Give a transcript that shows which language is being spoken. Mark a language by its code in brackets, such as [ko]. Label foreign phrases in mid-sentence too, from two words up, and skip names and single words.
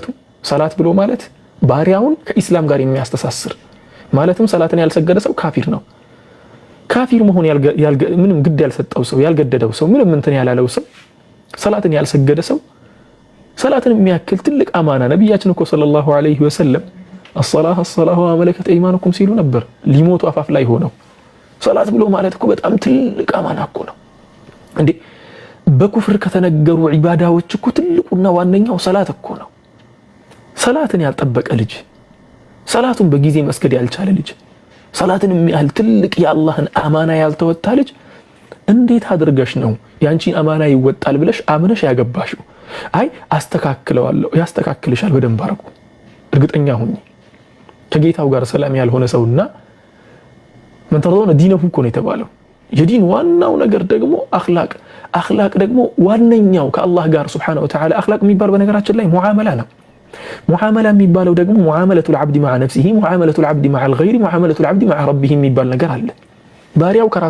[am] ሰላት ብሎ ማለት ባሪያውን ከኢስላም ጋር የሚያስተሳስር ማለትም ሰላትን ያልሰገደ ሰው ካፊር ነው። ካፊር መሆን ምንም ግድ ያልሰጠው ሰው ያልገደደው ሰው ምንም እንትን ያላለው ሰው ሰላትን ያልሰገደ ሰው ሰላትን የሚያክል ትልቅ አማና ነብያችን እኮ [ar] صلى الله عليه وسلم الصلاة وملكت أيمانكم [am] ሲሉ ነበር ሊሞቱ አፋፍ ላይ ሆነው። ሰላት ብሎ ማለት እኮ በጣም ትልቅ አማና እኮ ነው እንዴ! በኩፍር ከተነገሩ ዒባዳዎች እኮ ትልቁና ዋነኛው ሰላት እኮ ነው። ሰላትን ያልጠበቀ ልጅ፣ ሰላቱን በጊዜ መስገድ ያልቻለ ልጅ፣ ሰላትን የሚያህል ትልቅ የአላህን አማና ያልተወጣ ልጅ እንዴት አድርገሽ ነው ያንቺን አማና ይወጣል ብለሽ አምነሽ ያገባሽው? አይ አስተካክለዋለሁ፣ ያስተካክልሻል በደንብ አድርጎ እርግጠኛ ሁኚ። ከጌታው ጋር ሰላም ያልሆነ ሰውና [ar] من ترضون دينه [am] እኮ ነው የተባለው። የዲን ዋናው ነገር ደግሞ አኽላቅ ደግሞ ዋነኛው ከአላህ ጋር [ar] سبحانه وتعالى [am] አኽላቅ የሚባል በነገራችን ላይ ሙዓመላ ነው። ሙዓመላ የሚባለው ደግሞ [ar] معاملة العبد مع نفسه፣ معاملة العبد مع الغير፣ معاملة العبد مع ربه [am] የሚባል ነገር አለ። ባሪያው ከራሱ